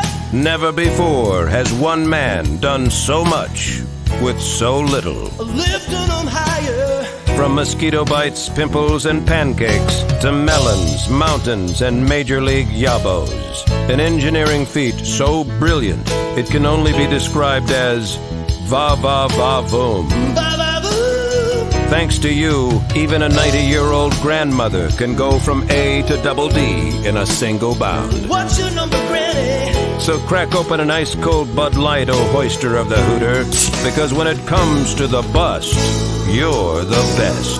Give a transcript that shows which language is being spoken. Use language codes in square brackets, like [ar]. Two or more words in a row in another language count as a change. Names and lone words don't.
[en] Never before has one man done so much with so little. Lifting them higher. From mosquito bites, pimples, and pancakes to melons, mountains, and major league yabos. An engineering feat so brilliant it can only be described as va-va-va-voom. Ba-ba-boom. Thanks to you, even a 90-year-old grandmother can go from A to double D in a single bound. What's your number, Granny? So crack open an ice-cold Bud Light, oh hoister of the hooter, because when it comes to the bust, you're the best.